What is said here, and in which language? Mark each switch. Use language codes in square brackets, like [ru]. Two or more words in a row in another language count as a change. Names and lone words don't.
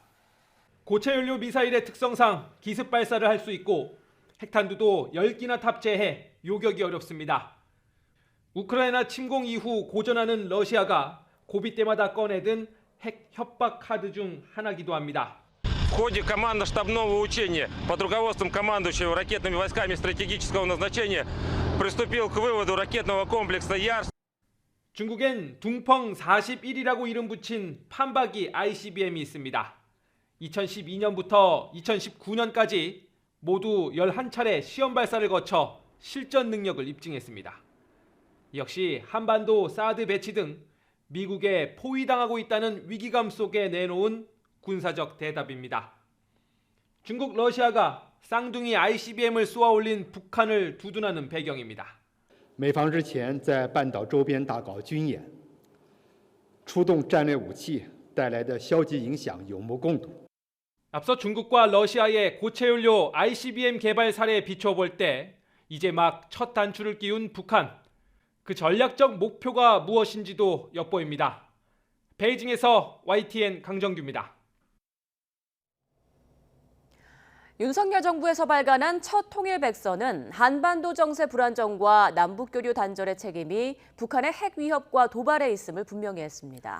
[ko] 고체 연료 미사일의 특성상 기습 발사를 할 수 있고 핵탄두도 10기나 탑재해 요격이 어렵습니다. 우크라이나 침공 이후 고전하는 러시아가 고비 때마다 꺼내든 핵 협박 카드 중 하나기도 합니다. [ru] В ходе командно-штабного учения под руководством командующего ракетными войсками стратегического назначения приступил к выводу ракетного комплекса «Ярс». [ko] 중국엔 둥펑 41이라고 이름 붙인 판박이 ICBM이 있습니다. 2012년부터 2019년까지 모두 11차례 시험 발사를 거쳐 실전 능력을 입증했습니다. 역시 한반도 사드 배치 등 미국에 포위당하고 있다는 위기감 속에 내놓은 군사적 대답입니다. 중국 러시아가 쌍둥이 ICBM을 쏘아 올린 북한을 두둔하는 배경입니다. [zh] 美方日前在半岛周边大搞军演，出动战略武器带来的消极影响有目共睹。 [ko] 앞서 중국과 러시아의 고체연료 ICBM 개발 사례에 비춰볼 때 이제 막 첫 단추를 끼운 북한. 그 전략적 목표가 무엇인지도 엿보입니다. 베이징에서 YTN 강정규입니다. 윤석열 정부에서 발간한 첫 통일백서는 한반도 정세 불안정과 남북교류 단절의 책임이 북한의 핵 위협과 도발에 있음을 분명히 했습니다.